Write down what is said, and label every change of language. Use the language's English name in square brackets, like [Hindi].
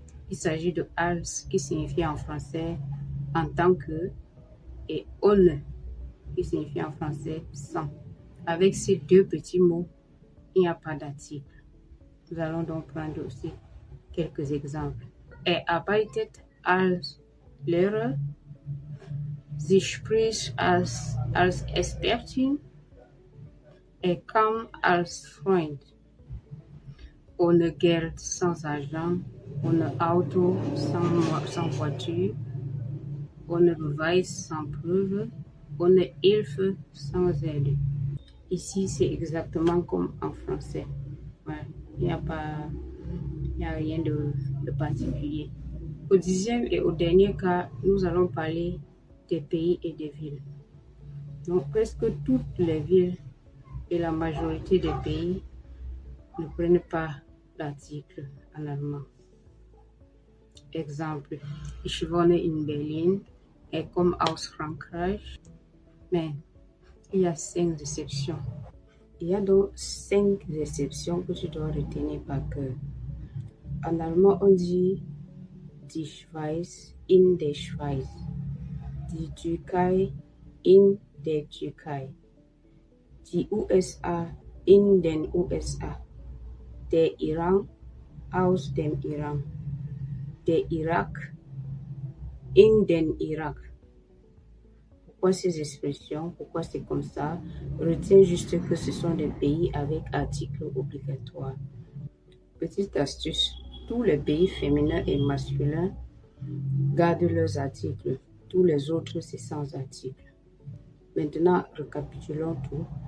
[French] Il s'agit de als, qui signifie en français en tant que, et ohne, qui signifie en français sans. Avec ces deux petits mots, il n'y a pas d'article. Nous allons donc prendre aussi quelques exemples. [German] Er arbeitet als Lehrer. Sie spricht als Expertin. Er kam als Freund. Ohne Geld, [French] sans argent. [German] Ohne Auto, [French] sans voiture. [German] Ohne Beweis, [French] sans preuve. [German] Ohne Hilfe, [French] sans aide. Ici, c'est exactement comme en français. Ouais, il n'y a rien de particulier. Au 10e et au dernier cas, nous allons parler des pays et des villes. Donc, presque toutes les villes et la majorité des pays ne prennent pas l'article en allemand. Exemple, [German] ich wohne in Berlin, [French] et comme [German] aus Frankreich, [French] mais il y a 5 exceptions. Il y a donc 5 exceptions que tu dois retenir par cœur. En allemand, on dit [German] die Schweiz in der Schweiz, die Türkei in der Türkei, die USA in den USA, der Iran aus dem Iran, der Irak in den Irak. [French] Pourquoi ces expressions? Pourquoi c'est comme ça? Retiens juste que ce sont des pays avec articles obligatoires. Petite astuce, tous les pays féminins et masculins gardent leurs articles. Tous les autres, c'est sans article. Maintenant, récapitulons tout.